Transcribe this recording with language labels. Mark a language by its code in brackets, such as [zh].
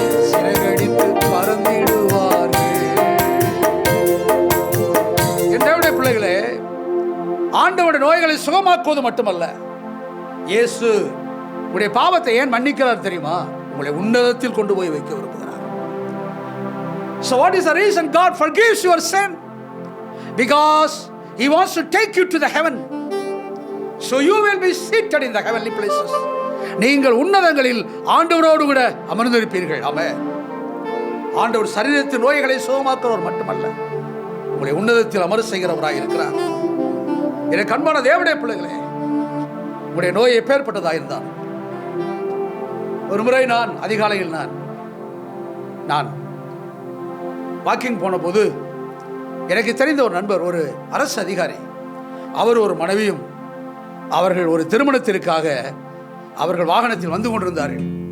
[ta] சிறகடித்து பறந்திடுவார்கள். என் தேவனுடைய பிள்ளைகளே, ஆண்டவருடைய நோய்களை சுகமாக்குவது மட்டுமல்ல, இயேசு உங்களுடைய பாவத்தை ஏன் மன்னிக்கிறார் தெரியுமா? உங்களை உன்னதத்தில் கொண்டு போய் வைக்க விரும்புகிறார். [en] So what is the reason God forgives your sin? Because He wants to take you to the heaven. So you will be seated in the heavenly places. [ta] நீங்கள் உன்னதங்களில் ஆண்டவரோடு கூட அமர்ந்திருப்பீர்கள். ஆமென். ஆண்டவர் சரீரத்தின் நோய்களை சுகமாக்குறவர் மட்டுமல்ல, உங்களை உன்னதத்தில் அமர செய்கிறவராக இருக்கிறார். எனக்கு அன்பான தேவனுடைய பிள்ளைகளே, உங்களுடைய நோய் எப்பேற்பட்டதாக இருந்தால், ஒரு முறை நான் அதிகாலையில் நான் வாக்கிங் போன போது எனக்கு தெரிந்த ஒரு நண்பர், ஒரு அரசு அதிகாரி, அவர் ஒரு மனைவியும் அவர்கள் ஒரு திருமணத்திற்காக அவர்கள் வாகனத்தில் வந்து கொண்டிருந்தார்கள்.